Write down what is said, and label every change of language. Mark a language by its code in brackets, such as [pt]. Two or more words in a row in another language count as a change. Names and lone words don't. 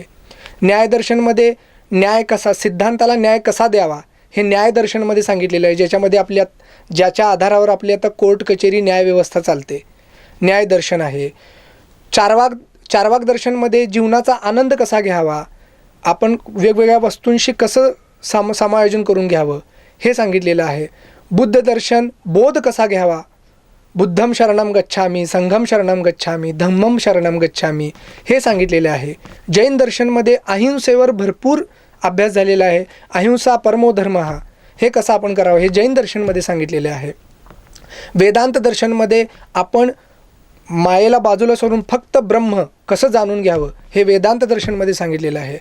[mr] न्यायदर्शनमध्ये न्याय कसा, सिद्धांताला न्याय कसा द्यावा हे न्यायदर्शनमध्ये सांगितलेलं आहे, ज्याच्यामध्ये ज्याच्या आधारावर आपली आता कोर्ट कचेरी न्यायव्यवस्था चालते, न्यायदर्शन आहे. चारवाक दर्शनमध्ये जीवनाचा आनंद कसा घ्यावा, आपण वेगवेगळ्या वस्तूंशी कसं समायोजन करून घ्यावं हे सांगितलेलं आहे. बुद्ध दर्शन, बोध कसा घ्यावा, [pi] बुद्धम शरणम गच्छामी, संघम शरणम गच्छामी, धम्मम शरणम गच्छामी, [mr] हे सांगितलेले आहे. जैन दर्शनमध्ये अहिंसेवर भरपूर अभ्यास झालेला आहे. [sa] अहिंसा परमो धर्म, [mr] हे कसं आपण करावं हे जैन दर्शनमध्ये सांगितलेले आहे. वेदांत दर्शनमध्ये आपण मायेला बाजूला सोडून फक्त ब्रह्म कसं जाणून घ्यावं हे वेदांत दर्शनमध्ये सांगितलेलं आहे.